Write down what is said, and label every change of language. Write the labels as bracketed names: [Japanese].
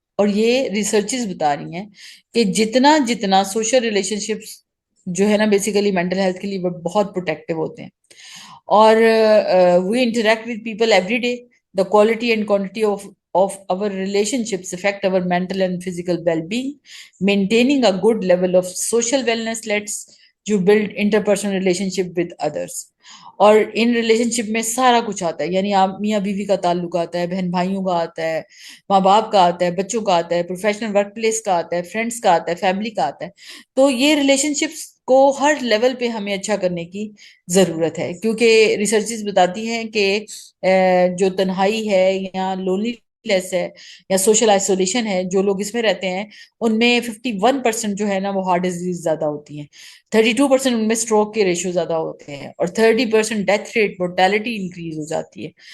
[Urdu] اور یہ ریسرچز بتا رہی ہیں کہ جتنا جتنا سوشل ریلیشن شپس جو ہے نا بیسیکلی مینٹل ہیلتھ کے لیے وہ بہت پروٹیکٹیو ہوتے ہیں. [English] اور we interact with people every day, the quality and quantity of our relationships affect our mental and physical well-being. Maintaining a good level of social wellness lets you build interpersonal relationship with others. [Urdu] اور in relation شپ میں سارا کچھ آتا ہے، یعنی آپ میاں بیوی کا تعلق آتا ہے، بہن بھائیوں کا آتا ہے، ماں باپ کا آتا ہے، بچوں کا آتا ہے، پروفیشنل ورک پلیس کا آتا ہے، فرینڈس کا آتا ہے، فیملی کا آتا ہے. تو یہ ریلیشن شپس کو ہر لیول پہ ہمیں اچھا کرنے کی ضرورت ہے، کیونکہ ریسرچز بتاتی ہیں کہ جو تنہائی ہے یا لونلی لیس ہے یا سوشل آئسولیشن ہے، جو لوگ اس میں رہتے ہیں ان میں 51% جو ہے نا وہ ہارٹ ڈیزیز زیادہ ہوتی ہیں، 32% ان میں اسٹروک کے ریشو زیادہ ہوتے ہیں، اور 30% ڈیتھ ریٹ، مورٹیلٹی انکریز ہو جاتی ہے.